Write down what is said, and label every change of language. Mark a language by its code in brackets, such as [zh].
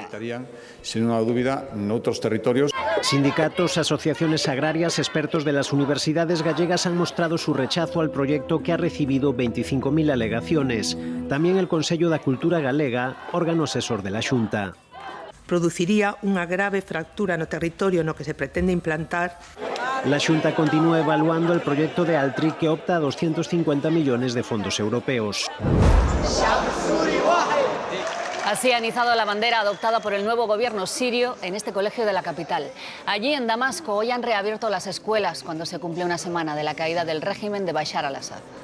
[es] Estarían, sin una duda, en otros territorios. Sindicatos, asociaciones agrarias, expertos de las universidades gallegas han mostrado su rechazo al proyecto que ha recibido 25.000 alegaciones. También el Consello da Cultura Galega, órgano asesor de la Xunta. [gl] Produciría unha grave fractura no territorio no que se pretende implantar. [es] La Xunta continúa evaluando el proyecto de Altri, que opta a 250 millones de fondos europeos. Así ha izado la bandera adoptada por el nuevo gobierno sirio en este colegio de la capital. Allí, en Damasco, hoy han reabierto las escuelas cuando se cumple una semana de la caída del régimen de Bashar al-Assad.